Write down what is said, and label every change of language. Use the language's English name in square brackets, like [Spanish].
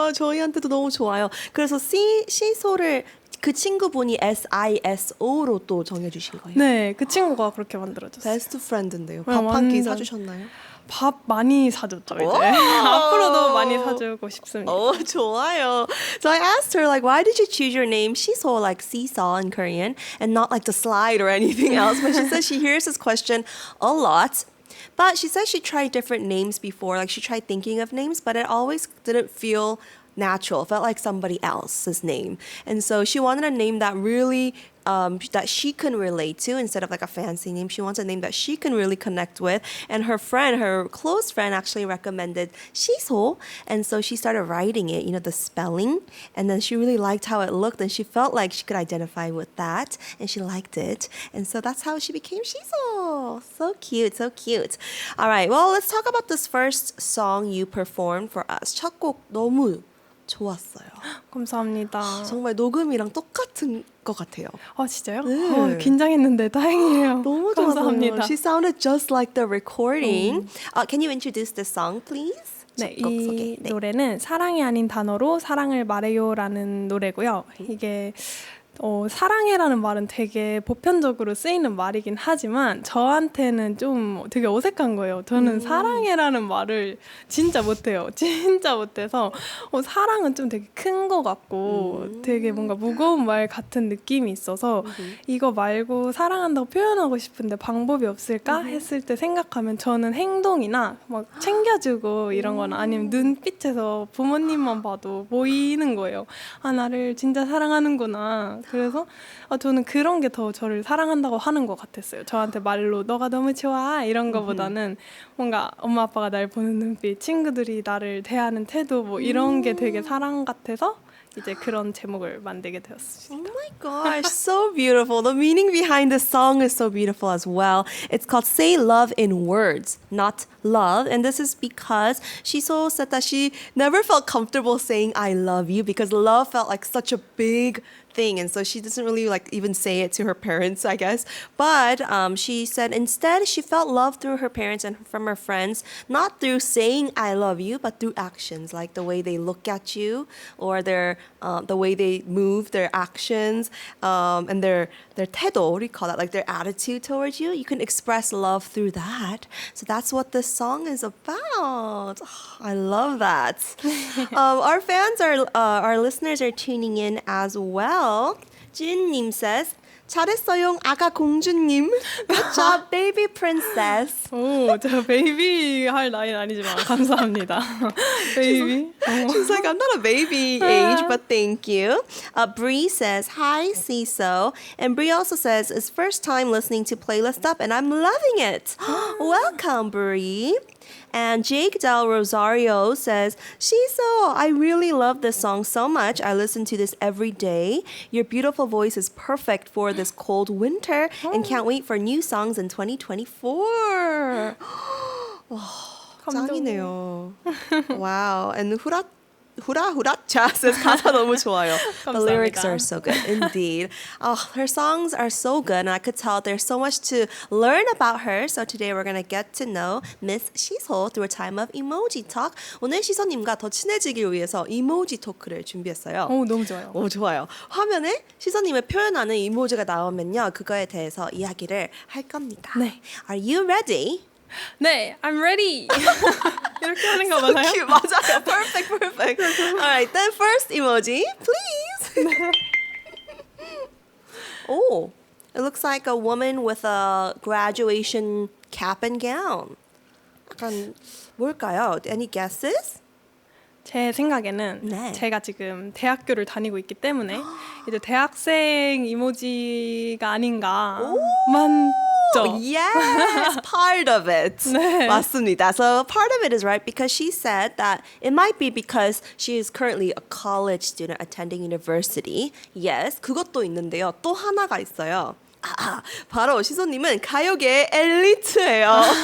[Korean] 저희한테도 너무 좋아요. 그래서 시소를 그 친구분이 SISO로 또 정해주신 거예요? 네, 그 친구가 그렇게 만들어줬어요. 베스트 프렌드인데요. 네, 밥 한 끼 완전. 사주셨나요? 밥 많이 사줬죠 이제. 앞으로도 많이 사주고 싶습니다. 좋아요. [English] So I asked her like, why did you choose your name 시소, like seesaw in Korean, and not like the slide or anything else? But she says she hears this question a lot. But she says she tried different names before, like she tried thinking of names, but it always didn't feel natural. It felt like somebody else's name. And so she wanted a name that really that she can relate to instead of like a fancy name. She wants a name that she can really connect with. And her friend, her close friend, actually recommended 시소. And so she started writing it, the spelling. And then she really liked how it looked and she felt like she could identify with that. And she liked it. And so that's how she became 시소. So cute, so cute. All right, well, let's talk about this first song you performed for us. [Korean] 첫 곡 너무 좋았어요. 감사합니다. 정말 녹음이랑 똑같은 것 같아요. 진짜요? 네. 긴장했는데 다행이에요. 너무 감사합니다. 좋았어요. [English] She sounded just like the recording. Can you introduce the song, please? [Korean] 네, 곡 이 소개. 네. 노래는 사랑이 아닌 단어로 사랑을 말해요라는 노래고요. 이게 사랑해라는 말은 되게 보편적으로 쓰이는 말이긴 하지만 저한테는 좀 되게 어색한 거예요. 저는 사랑해라는 말을 진짜 못해요. 진짜 못해서 사랑은 좀 되게 큰 거 같고 되게 뭔가 무거운 말 같은 느낌이 있어서 이거 말고 사랑한다고 표현하고 싶은데 방법이 없을까 했을 때 생각하면 저는 행동이나 막 챙겨주고 이런 거나 아니면 눈빛에서 부모님만 봐도 보이는 거예요. 나를 진짜 사랑하는구나. 그래서 저는 그런 게 더 저를 사랑한다고 하는 것 같았어요. 저한테 말로 너가 너무 좋아 이런 거보다는 뭔가 엄마 아빠가 날 보는 눈빛, 친구들이 나를 대하는 태도 뭐 이런 게 되게 사랑 같아서 이제 그런 제목을 만들게 되었습니다. [English] Oh my gosh, so beautiful. The meaning behind the song is so beautiful as well. It's called Say Love in Words, not Love. And this is because Shiso said that she never felt comfortable saying I love you because love felt like such a big thing. And so she doesn't really like even say it to her parents, I guess. But she said instead she felt love through her parents and from her friends, not through saying I love you, but through actions, like the way they look at you or the way they move, their actions, and their 태도, what do you call that? Like their attitude towards you. You can express love through that. So that's what this song is about. Oh, I love that. Our fans our listeners are tuning in as well. [Korean] 진님 says, 잘했어요, 아가 공주님. [English] Good job, baby princess. [Korean] 오, 저 베이비 할 나이는 아니지만 감사합니다. 베이비. [English] She's like, I'm not a baby age, but thank you. Bree says, hi, siso. And Bree also says, it's first time listening to Playlist Up, and I'm loving it. Welcome, Bree. And Jake Del Rosario says, Shiso, I really love this song so much. I listen to this every day. Your beautiful voice is perfect for this cold winter and can't wait for new songs in 2024. [Korean] 와, 짱이네요. Wow. And 후라후라차 says 가사 너무 좋아요. [English] The lyrics are so good indeed. Her songs are so good and I could tell there's so much to learn about her. So today we're going to get to know Miss Shiso through a time of emoji talk. [Korean] 오늘 시소님과 더 친해지기 위해서 이모지 토크를 준비했어요. 오, 너무 좋아요. 오, 좋아요. 화면에 시소님을 표현하는 이모지가 나오면요. 그거에 대해서 이야기를 할 겁니다. 네. [English] Are you ready? [Korean] 네, [English] I'm ready. [Korean] 이렇게 하는 거 맞아요? [English] Cute. [Korean] 맞아요. [English] Perfect. Alright, then first emoji, please. Oh, it looks like a woman with a graduation cap and gown. [Korean] 약간 뭘까요? [English] Any guesses? [Korean] 제 생각에는 네. 제가 지금 대학교를 다니고 있기 때문에 이제 대학생 이모지가 아닌가. 맞죠? [English] Yes, part of it. [Korean] 네. 맞습니다. [English] So part of it is right because she said that it might be because she is currently a college student attending university. [Korean] Yes, 그것도 있는데요. 또 하나가 있어요. 바로 시소님은 가요계의 엘리트예요.